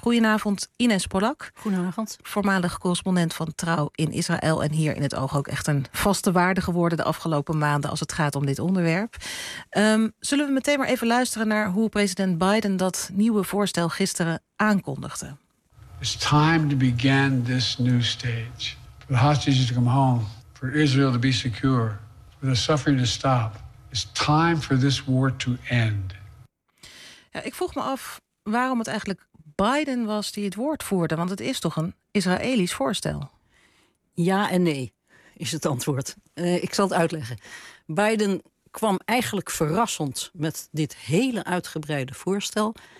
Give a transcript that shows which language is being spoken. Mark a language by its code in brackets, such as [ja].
[nl] Goedenavond, Ines Polak. Goedenavond. Voormalig correspondent van Trouw in Israël en hier in het oog ook echt een vaste waarde geworden de afgelopen maanden als het gaat om dit onderwerp. Zullen we meteen maar even luisteren naar hoe president Biden dat nieuwe voorstel gisteren aankondigde. [en] It's time to begin this new stage. For the hostages to come home, for Israel to be secure, for the suffering to stop. It's time for this war to end. [nl] Ja, ik vroeg me af waarom het eigenlijk Biden was die het woord voerde, want het is toch een Israëlisch voorstel? Ja en nee, is het antwoord. Ik zal het uitleggen. Biden kwam eigenlijk verrassend met dit hele uitgebreide voorstel.